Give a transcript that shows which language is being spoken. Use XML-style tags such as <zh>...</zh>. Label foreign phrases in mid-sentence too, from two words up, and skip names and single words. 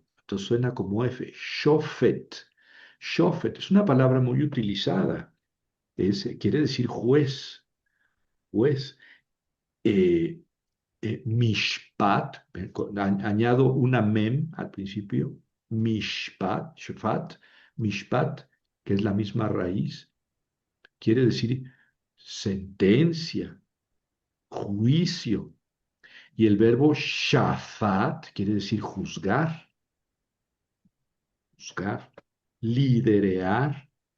<es>Entonces suena como F. Shofet. Shofet es una palabra muy utilizada. Quiere decir juez. Juez. Eh, mishpat, añado una mem al principio,</es> <he>משפט, שפט, משפט,</he> <es>que es la misma raíz, quiere decir sentencia, juicio. Y el verbo shafat quiere decir juzgar, juzgar, liderear.</es>